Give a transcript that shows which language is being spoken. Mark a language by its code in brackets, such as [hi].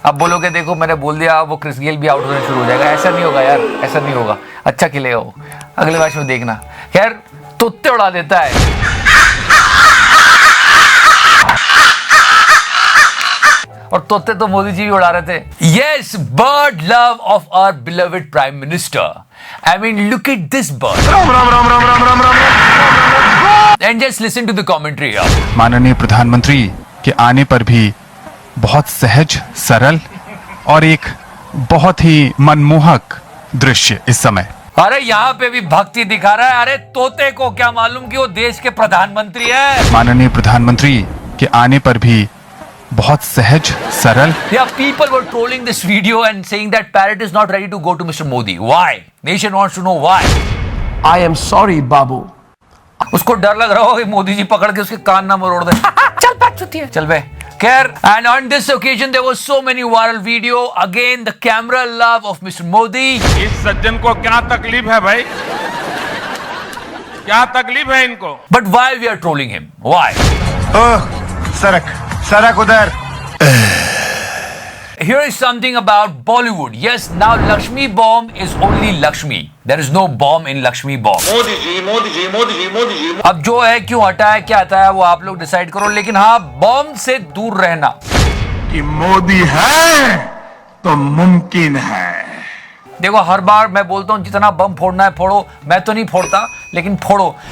[hi] अब बोलोगे देखो मैंने बोल दिया वो क्रिस गेल भी आउट होने शुरू हो जाएगा. ऐसा नहीं होगा यार, ऐसा नहीं होगा. अच्छा खेलेगा वो. अगले मैच में देखना. खैर तुत्ते उड़ा देता है. और तोते तो मोदी जी भी उड़ा रहे थे. [en] Yes, bird love of our beloved Prime Minister. I mean, look at this bird. And just listen to the commentary here. [hi] माननीय प्रधानमंत्री के आने पर भी बहुत सहज, सरल और एक बहुत ही मनमोहक दृश्य इस समय. अरे यहाँ पे भी भक्ति दिखा रहा है. अरे तोते को क्या मालूम कि वो देश के प्रधानमंत्री है. माननीय प्रधानमंत्री के आने पर भी बहुत सहज, सरल. [en] Yeah, people were trolling this video and saying that parrot is not ready to go to Mr. Modi. Why? Nation wants to know why. I am sorry, babu. [hi] उसको डर लग रहा हो कि मोदी जी पकड़ के उसके कान ना मरोड़ दे. चल बैठ चुती है. चल बे. [en] खैर, and on this occasion there was so many viral video. Again, the camera love of Mr. Modi. [hi] इस सज्जन को क्या तकलीफ है भाई? क्या तकलीफ है इनको? [en] But why we are trolling him? Why? [hi] सरक उधर. [en] Here is something about Bollywood. Yes, now Lakshmi bomb is only Lakshmi. There is no bomb in Lakshmi bomb. [hi] Modi ji Modi ji Modi ji Modi ji. अब जो है क्यों हटा है क्या हटा है वो आप लोग डिसाइड करो. लेकिन हाँ, बॉम्ब से दूर रहना. कि मोदी है तो मुमकिन है. देखो हर बार मैं बोलता हूँ जितना बम फोड़ना है फोड़ो. मैं तो नहीं फोड़ता लेकिन फोड़ो.